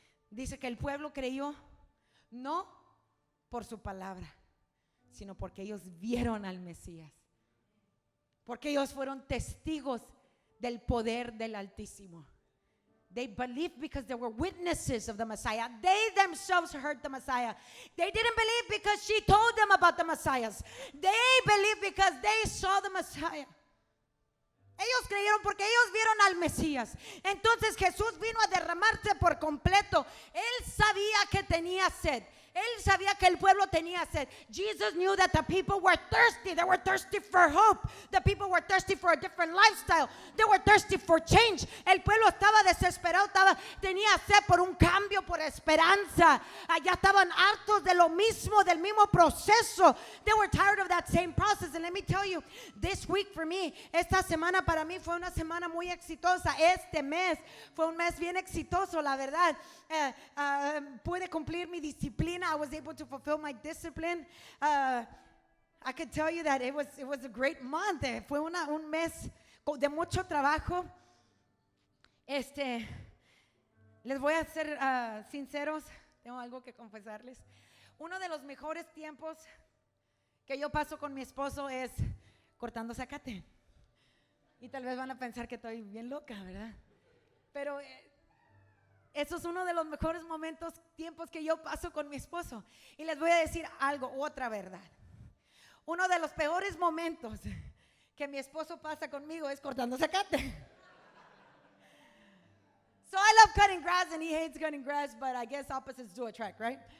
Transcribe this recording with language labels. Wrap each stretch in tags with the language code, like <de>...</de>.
<es>Dice que el pueblo creyó no por su palabra, sino porque ellos vieron al Mesías. Porque ellos fueron testigos del poder del Altísimo.</es> <en>They believed because they were witnesses of the Messiah. They themselves heard the Messiah. They didn't believe because she told them about the Messiah. They believed because they saw the Messiah.</en> <es>Ellos creyeron porque ellos vieron al Mesías. Entonces Jesús vino a derramarse por completo. Él sabía que tenía sed. Él sabía que el pueblo tenía sed.</es> <en>Jesus knew that the people were thirsty. They were thirsty for hope. The people were thirsty for a different lifestyle. They were thirsty for change.</en> <es>El pueblo estaba desesperado, tenía sed por un cambio, por esperanza. Allá estaban hartos de lo mismo, del mismo proceso.</es> <en>They were tired of that same process. And let me tell you, this week for me,</en> <es>esta semana para mí fue una semana muy exitosa. Este mes fue un mes bien exitoso, la verdad. Pude cumplir mi disciplina. I was able to fulfill my discipline. I could tell you that it was a great month. Fue un mes de mucho trabajo. Les voy a ser sinceros. Tengo algo que confesarles. Uno de los mejores tiempos que yo paso con mi esposo es cortando zacate. Y tal vez van a pensar que estoy bien loca, ¿verdad? Pero eso es uno de los mejores tiempos que yo paso con mi esposo. Y les voy a decir otra verdad. Uno de los peores momentos que mi esposo pasa conmigo es cortando zacate.</es> <en>So I love cutting grass and he hates cutting grass, but I guess opposites do attract, right?</en>